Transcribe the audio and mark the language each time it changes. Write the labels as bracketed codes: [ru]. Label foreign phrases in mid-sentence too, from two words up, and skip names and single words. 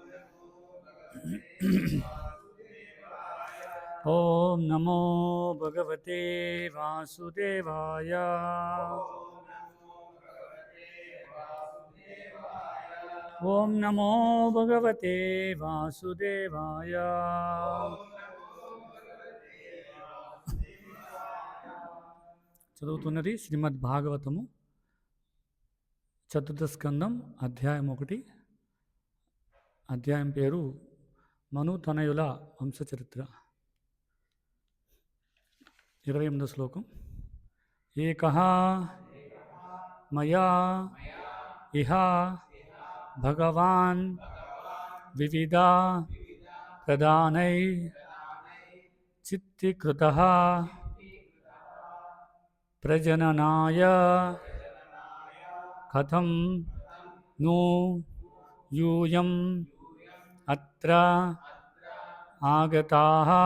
[sa] ॐ नमो भगवते वासुदेवाय ॐ नमो भगवते वासुदेवाय Om Namo Bhagavate Vasudevaya [te] చదువుతున్నది శ్రీమద్ భాగవతము చతుర్థ స్కందం అధ్యాయం 1. అధ్యాయం పేరు మను తనయుల వంశచరిత్ర. 28వ శ్లోకం. [sa] ఏకః మయా ఇహ భగవాన్ వివిధ ప్రదానై చిత్తీకృతః ప్రజననాయ కథం ను యూయం అత్ర ఆగతాః